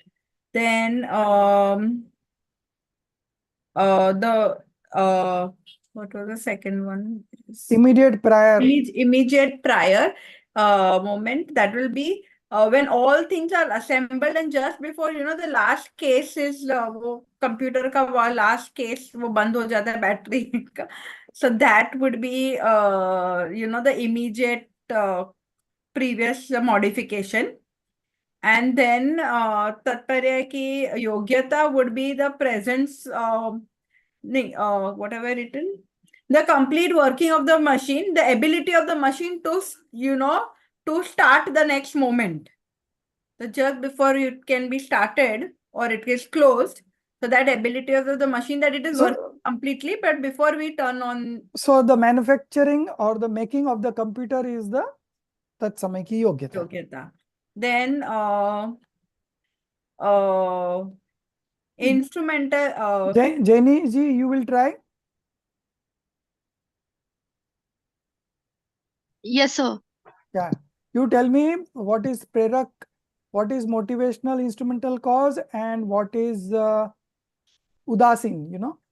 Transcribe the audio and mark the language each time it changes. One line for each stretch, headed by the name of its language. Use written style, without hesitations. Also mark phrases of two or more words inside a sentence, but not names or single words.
English: Then what was the second one? Immediate prior. Immediate prior moment, that will be when all things are assembled and just before, the last case is
Hindi: वो computer का last case वो बंद हो जाता है battery का.
English: So that would be the immediate previous modification. And then
Hindi: तत्पर्य की योग्यता
English: would be the presence whatever written, the complete working of the machine, the ability of the machine to to start the next moment. So just before it can be started or it is closed, so that ability of the machine that it is working completely, but before we turn on. So the manufacturing or the making of the computer is the
Hindi: तत्समय की योग्यता.
English: Then instrumental. Jenny ji, you will try. Yes, sir. Yeah. You tell me what is prerak, what is motivational instrumental cause, and what is udasin, you know?